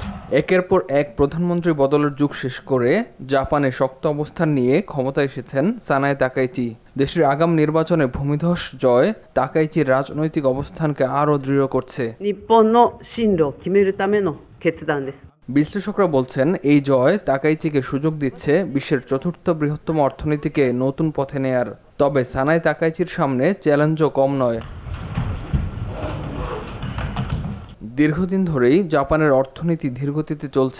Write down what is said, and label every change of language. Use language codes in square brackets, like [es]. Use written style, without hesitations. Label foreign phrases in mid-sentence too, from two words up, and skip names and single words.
[bn] একের পর এক প্রধানমন্ত্রী বদলের যুগ শেষ করে জাপানে শক্ত অবস্থান নিয়ে ক্ষমতায় এসেছেন সানায়ে তাকাইচি। দেশের আগাম নির্বাচনে ভূমিধস জয় তাকাইচির রাজনৈতিক অবস্থানকে আরও দৃঢ় করছে। [ja] 日本の進路を決めるための決断です。 [bn] বিশ্লেষকরা বলছেন, এই জয় তাকাইচিকে সুযোগ দিচ্ছে বিশ্বের চতুর্থ বৃহত্তম অর্থনীতিকে নতুন পথে নেয়ার। তবে সানায়ে তাকাইচির সামনে চ্যালেঞ্জও কম নয়। দীর্ঘদিন ধরেই জাপানের অর্থনীতি ধীরগতিতে চলছে।